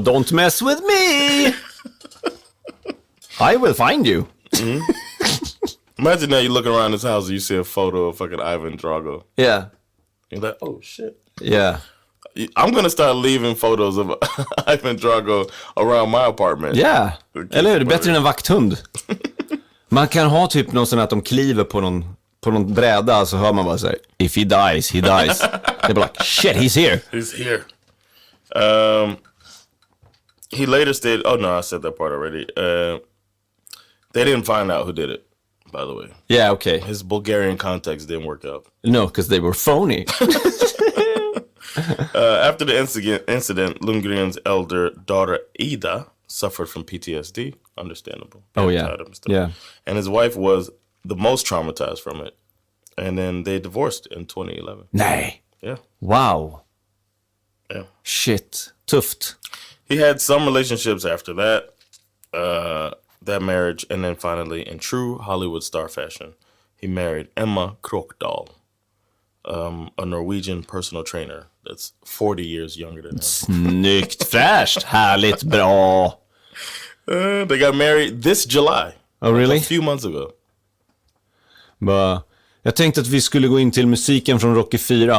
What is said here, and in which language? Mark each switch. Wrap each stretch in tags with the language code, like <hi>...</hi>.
<en>don't mess with me. I will find you. Imagine now you look around this house and you see a photo of fucking Ivan Drago. Yeah. You're like, oh shit. Yeah. I'm gonna start leaving photos of Ivan Drago around my apartment.</en> <sv>Ja, eller hur? Bättre än en vakthund. Man kan ha typ någon sån att de kliver på någon bräda, så hör man bara såhär,</sv> <en>if he dies, he dies.</en> <sv>Det är bara</sv> <en>like, shit, he's here. He's here. He later stated, oh no, I said that part already. They didn't find out who did it, by the way. Yeah, okay. His Bulgarian contacts didn't work out. No, because they were phony. After the incident, Lundgren's elder daughter Ida suffered from PTSD. Understandable. Oh yeah. And his wife was the most traumatized from it. And then they divorced in 2011.</en> <sv>Nej.</sv> <en>Yeah. Wow. Yeah.</en> <sv>Shit. Tufft.</sv> <en>He had some relationships after that. That marriage, and then finally, in true Hollywood star fashion, he married Emma Krokdahl, a Norwegian personal trainer that's 40 years younger than him.</en> <sv>Snyggt, fräscht, härligt, bra.</sv> <en>They got married this July. Oh, really? A few months ago.</en> <sv>Jag tänkte att vi skulle gå in till musiken från Rocky 4.</sv>